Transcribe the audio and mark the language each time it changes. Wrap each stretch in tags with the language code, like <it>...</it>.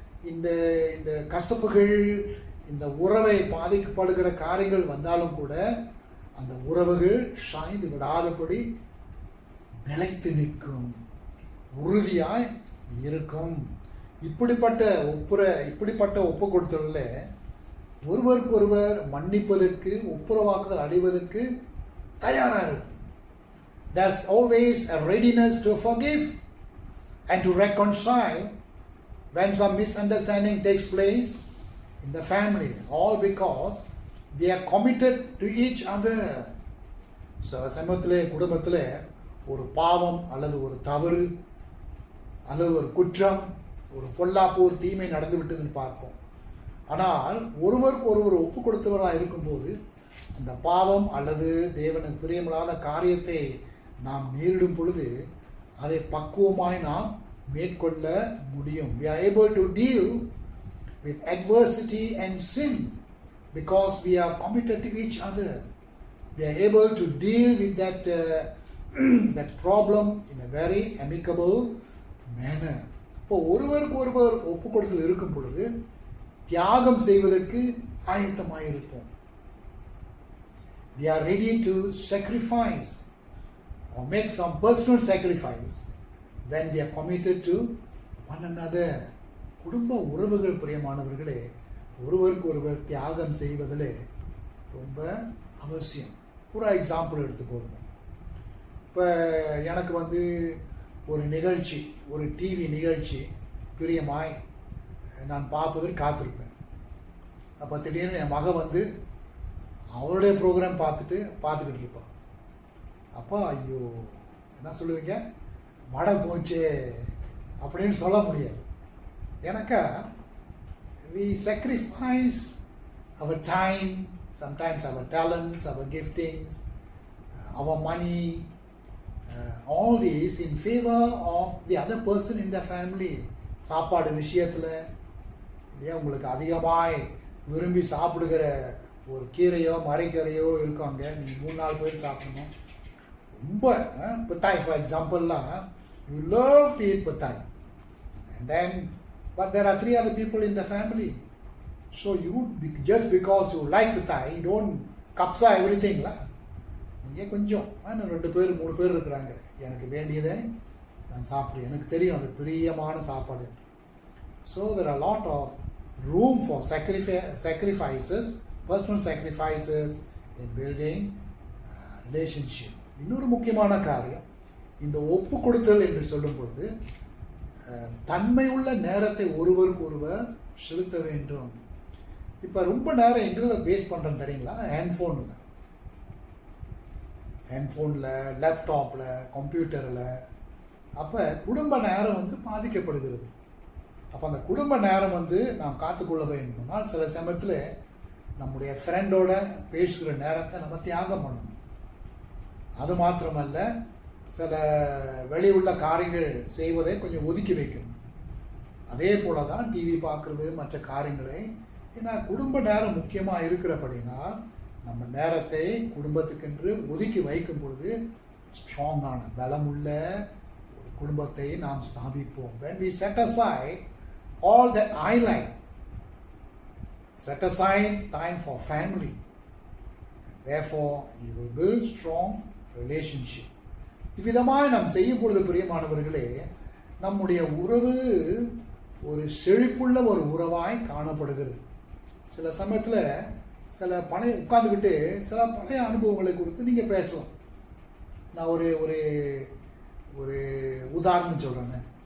<ta>இந்த இந்த கசப்புகள், இந்த உறவை பாதிக்கப்படுகிற காரியங்கள் வந்தாலும் கூட அந்த உறவுகள் சாய்ந்து விடாதபடி நிலைத்து நிற்கும், உறுதியாய் இருக்கும். இப்படிப்பட்ட ஒப்பு கொடுத்தலில் ஒருவருக்கு ஒருவர் மன்னிப்பதற்கு, ஒப்புரவாக்குதல் அடைவதற்கு தயாராக இருக்கும்.</ta> <en>There's always a readiness to forgive and to reconcile when some misunderstanding takes place in the family, all because we are committed to each other.</en> <ta>சில சமயத்தில் குடும்பத்தில் ஒரு பாவம் அல்லது ஒரு தவறு அல்லது ஒரு குற்றம், ஒரு பொல்லாப்பு, ஒரு தீமை நடந்து விட்டதுன்னு பார்ப்போம். ஆனால் ஒருவருக்கு ஒருவர் ஒப்பு கொடுத்தவர்களாக இருக்கும்போது அந்த பாவம் அல்லது தேவனுக்கு பிரியமில்லாத காரியத்தை நாம் நேரிடும் பொழுது அதை பக்குவமாய் நாம் மேற்கொள்ள முடியும்.</ta> <en>We are able to deal with adversity and sin because we are committed to each other. We are able to deal with that that problem in a very amicable manner.</en> <ta>இப்போ ஒருவருக்கு ஒருவர் ஒப்பு கொடுத்தல் இருக்கும் பொழுது தியாகம் செய்வதற்கு ஆயத்தமாக இருப்போம்.</ta> <en>We are ready to sacrifice or make some personal sacrifice when we are committed to one another.</en> <ta>குடும்ப உறவுகள் பிரியமானவர்களே, ஒருவருக்கு ஒருவர் தியாகம் செய்வதில் ரொம்ப அவசியம். ஒரு எக்ஸாம்பிள் எடுத்துக்கோங்க. இப்போ எனக்கு ஒரு நிகழ்ச்சி, ஒரு டிவி நிகழ்ச்சி பிரியமாய் நான் பார்ப்பதற்கு காத்திருப்பேன். அப்போ திடீர்னு என் மக அவருடைய ப்ரோக்ராம் பார்த்துக்கிட்டு இருப்பான். அப்போ ஐயோ என்ன சொல்லுவீங்க, மழை போச்சே அப்படின்னு சொல்ல முடியாது. எனக்கா</ta> <en>we sacrifice our time, sometimes our talents, our giftings, our money, all these in favor of the other person in the family.</en> <ta>சாப்பாடு விஷயத்தில் இல்லையா, உங்களுக்கு அதிகமாய் விரும்பி சாப்பிடுகிற ஒரு கீரையோ மரைக்கீரையோ இருக்காங்க, நீங்கள் 3-4 பேர் சாப்பிடணும். ரொம்ப</ta> <en>பத்தாய் ஃபார் எக்ஸாம்பிள்லாம், you love to eat பத்தாய், and then but there are 3 other people in the family. So you just because you like pithai, you don't kapsa everything la.</en> <ta>நீங்கள் கொஞ்சம் 2 பேர் 3 பேர் இருக்கிறாங்க, எனக்கு வேண்டியதை நான் சாப்பிடுவேன், எனக்கு தெரியும் அது பிரியமான சாப்பாடு.</ta> <en>So there are a lot of room for sacrifices, personal sacrifices in building relationship.</en> <ta>இன்னொரு முக்கியமான காரியம், இந்த ஒப்பு கொடுத்தல் என்று சொல்லும் பொழுது தன்மையுள்ள நேரத்தை ஒருவருக்கு ஒருவர் செலுத்த வேண்டும். இப்போ ரொம்ப நேரம் எங்களை வேஸ்ட் பண்ணுறோம் தெரியுங்களா, ஹேண்ட்ஃபோனில், லேப்டாப்பில், கம்ப்யூட்டரில். அப்போ குடும்ப நேரம் பாதிக்கப்படுகிறது. அப்போ அந்த குடும்ப நேரம் நாம் காத்துக்கொள்ள வேண்டும்னால் சில சமயத்தில் நம்முடைய ஃப்ரெண்டோட பேசுகிற நேரத்தை நம்ம தியாகம் பண்ணணும். அது மாத்திரமல்ல, சில வெளி உள்ள காரியங்கள் செய்வதை கொஞ்சம் ஒதுக்கி வைக்கணும். அதே போல தான் டிவி பார்க்குறது, மற்ற காரியங்களை. ஏன்னா குடும்ப நேரம் முக்கியமாக இருக்கிறபடினால் நம்ம நேரத்தை குடும்பத்துக்கென்று ஒதுக்கி வைக்கும் பொழுது ஸ்ட்ராங்கான பலமுள்ள ஒரு குடும்பத்தை நாம் ஸ்தாபிப்போம்.</ta> <en>When we set aside all that I like, set aside time for family, therefore you will build strong relationship.</en> <ta>இவ்விதமாக நாம் செய்யும் பொழுது பிரியமானவர்களே, நம்முடைய உறவு ஒரு செழிப்புள்ள ஒரு உறவாய் காணப்படுகிறது. சில சமயத்தில் சில உட்காந்துக்கிட்டு சில பழைய அனுபவங்களை குறித்து நீங்கள் பேசலாம். நான் ஒரு ஒரு ஒரு உதாரணம் சொல்கிறேங்க.</ta>